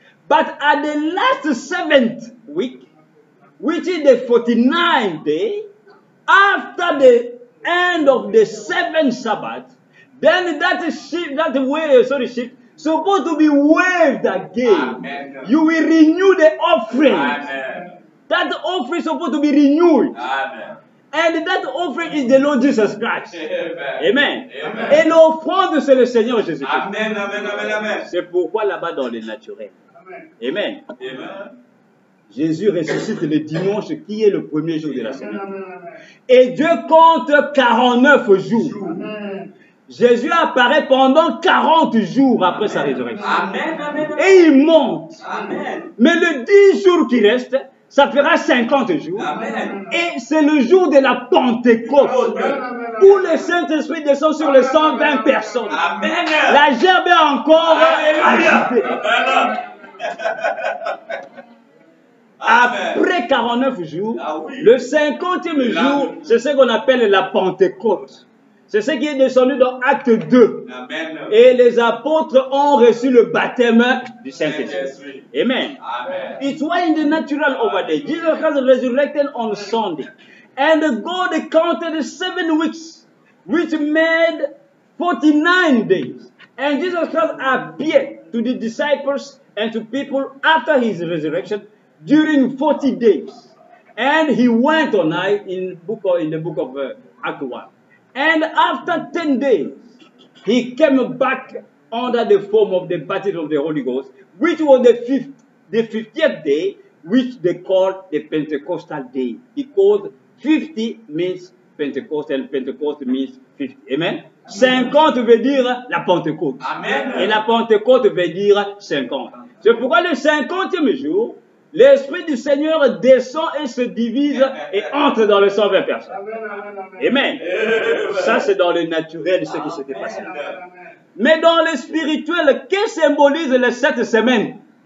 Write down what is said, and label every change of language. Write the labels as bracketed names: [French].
[English] But at the last 7th week, which is the 49th day, after the end of the 7th Sabbath, then that sheep, supposed to be waved again. Amen. You will renew the offering. Amen. That offering is supposed to be renewed. Amen. And that offering is the Lord Jesus Christ. Amen. Amen. [French] Et l'offrande, c'est le Seigneur Jésus-Christ. Amen. Amen. Amen. Amen. C'est pourquoi là-bas dans le naturel. Amen. Amen. Jésus ressuscite le dimanche qui est le premier jour de la semaine. Et Dieu compte 49 jours. Amen. Jésus apparaît pendant 40 jours après sa résurrection. Et il monte. Mais le 10 jours qui restent, ça fera 50 jours. Et c'est le jour de la Pentecôte où le Saint-Esprit descend sur les 120 personnes. La gerbe est encore agitée. Après 49 jours, le 50e jour, c'est ce qu'on appelle la Pentecôte. C'est ce qui est descendu dans Acte 2. Et les apôtres ont reçu le baptême du Saint-Esprit. Amen. [English] It was in the natural over there. Jesus Christ resurrected on Sunday. And God counted 7 weeks, which made 49 days. And Jesus Christ appeared to the disciples and to people after his resurrection during 40 days. And he went on high in the book of Acts 1. And after 10 days, he came back under the form of the baptism of the Holy Ghost, which was the 50th day, which they call the Pentecostal day. Because 50 means Pentecost and Pentecost means 50. [French] Amen. 50 veut dire la Pentecôte. Amen. Et la Pentecôte veut dire 50. C'est pourquoi le 50e jour, l'Esprit du Seigneur descend et se divise et entre dans les 120 personnes. Amen. Ça, c'est dans le naturel ce qui s'était passé. Mais dans le spirituel, que symbolise les 7 semaines?